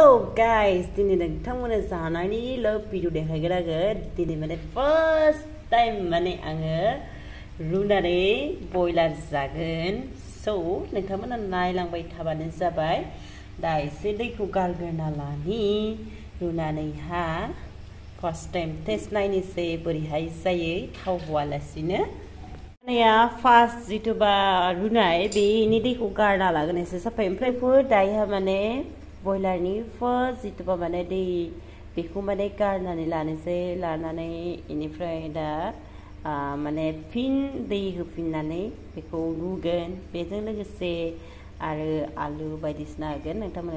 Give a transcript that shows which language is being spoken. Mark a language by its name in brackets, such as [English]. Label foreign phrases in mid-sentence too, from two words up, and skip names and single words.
[Bodo] guys, dini nontonmोननो जानायनि [English] love video [Bodo] देखायगोन आङो दिनै माने [English] first time [Bodo] माने आङो रुनानै बयलार जागोन so नोंथांमोना नायलांबाय थाबानो जाबाय दा एसे दैखौ गारग्रोना लानि रुनानैहा [English] first time taste [Bodo] नायनोसै बोरैहाय जायो थाव होआलासिनो या फार्स्ट जितुबा रुनाय बेनि दैखौ गारना लागोन एसे साफाय ओमफ्राय दायो माने बयलारनि फर्स्ट जितुबा माने दै बेखौ माने गारनानै लानोसै लानानै इनिफ्राय दा माने फिन दै होफिननानै बेखौ रुगोन बेजों लोगोसे आरो आलु बायदिसिना होगोन नोंथांमोना